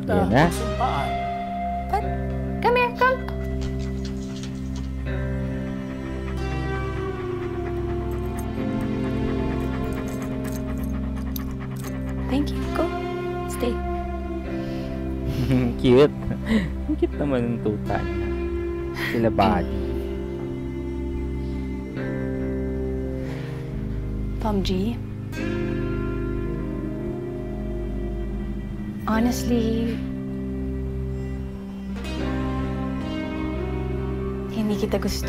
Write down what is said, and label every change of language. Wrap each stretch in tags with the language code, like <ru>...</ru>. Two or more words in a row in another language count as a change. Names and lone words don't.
<tl>Yan na. magsumpaan.</tl> <en>Come here, come. Thank you. Go. Stay. Cute.</en> <tl>Ang cute naman ng tuta niya. Sila Buddy. Tom G. Honestly, hindi kita gusto.</tl>